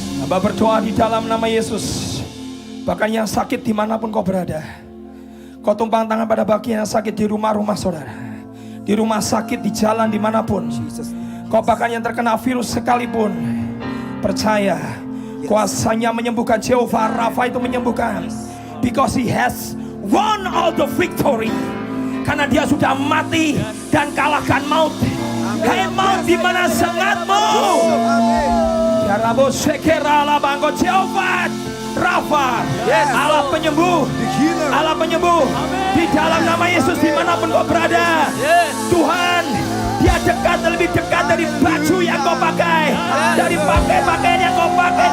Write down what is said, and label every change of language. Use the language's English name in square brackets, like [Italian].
[Indonesian] Hamba berdoa di dalam nama Yesus. Bahkan yang sakit dimanapun kau berada, kau tumpang tangan pada bagian yang sakit di rumah-rumah saudara, di rumah sakit, di jalan, dimanapun. Kau bahkan yang terkena virus sekalipun, percaya kuasanya menyembuhkan. Jehovah Rafa itu menyembuhkan. [English] Because he has won all the victory. [Indonesian] Karena dia sudah mati dan kalahkan maut. Hai maut, di mana sengatmu? Ya Rabo Sekera Labangko, Jehovah Rafa, Allah penyembuh, Allah penyembuh. Di dalam nama Yesus dimanapun kau berada, Tuhan, dia dekat, lebih dekat dari baju yang kau pakai, dari pakaian yang kau pakai.